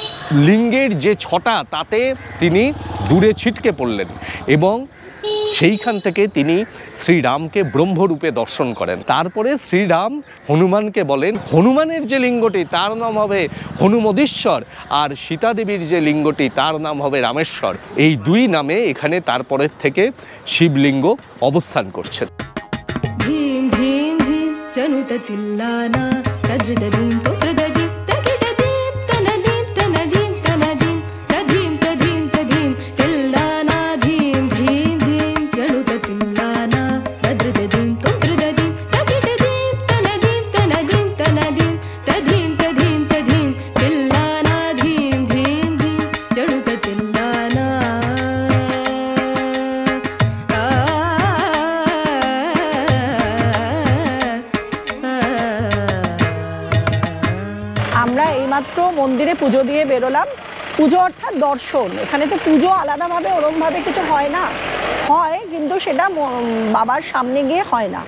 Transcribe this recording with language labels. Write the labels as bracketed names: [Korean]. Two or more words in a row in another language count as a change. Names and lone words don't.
[Bangla] লিঙ্গের যে ছটা তাতে তিনি দূরে ছিটকে পড়লেন এবং সেইখান থেকে তিনি শ্রীরামকে ব্রহ্মরূপে দর্শন করেন। তারপরে শ্রীরাম হনুমানকে বলেন হনুমানের যে লিঙ্গটি তার নাম হবে হনুমদীশ্বর, আর সীতা দেবীর যে লিঙ্গটি তার নাম হবে রামেশ্বর। এই দুই নামে এখানে তারপরের থেকে শিবলিঙ্গ অবস্থান করছেন। ধীম ধীম ধীম চনুততিল্লানা তদ্রদধিম তোত্রদধিম তকিটধিম তনধিম তনধিম তনধিম তধিম তধিম তধিম তিল্লানা ধীম ধীম ধীম চনুততিল্লানা তদ্রদধিম তোত্রদধিম তকিটধিম তনধিম তনধিম তনধিম তধিম তধিম তধিম তিল্লানা ধীম ধীম ধীম চনুততিল্লানা। আমরা এইমাত্র মন্দিরে পুজো দিয়ে বেরোলাম। পুজো অর্থাৎ দর্শন। এখানে তো পুজো আলাদাভাবে ওরমভাবে কিছু হয় না, হয় কিন্তু সেটা বাবার সামনে গিয়ে হয় না।